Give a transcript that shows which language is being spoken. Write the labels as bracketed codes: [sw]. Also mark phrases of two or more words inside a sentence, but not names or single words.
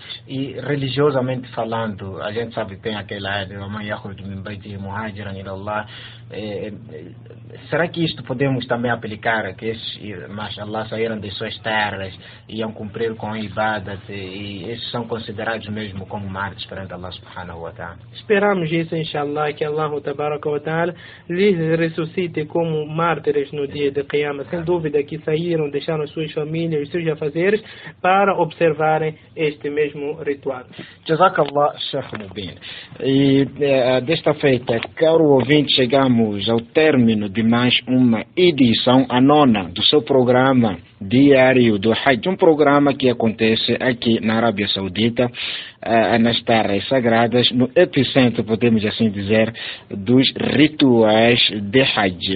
[pt] E religiosamente falando, a gente sabe que tem aquela de Allah. Será que isto podemos também aplicar, que esses, mashallah, saíram de suas terras e iam cumprir com a ibadat, e esses são considerados mesmo como mártires perante [ar] الله سبحانه وتعالى? [pt] Esperamos isso, inshallah, que [ar] الله تبارك وتعالى [pt] lhes ressuscite como mártires no dia de Qiyamah. Sem dúvida que saíram, deixaram suas famílias, os seus afazeres para observarem este mesmo ritual. Jazakallah, Sheikh Mubin. E desta feita, caro ouvinte, chegamos ao término de mais uma edição, a 9ª, do seu programa diário do Hajj, um programa que acontece aqui na Arábia Saudita, nas terras sagradas, no epicentro, podemos assim dizer, dos rituais de Hajj.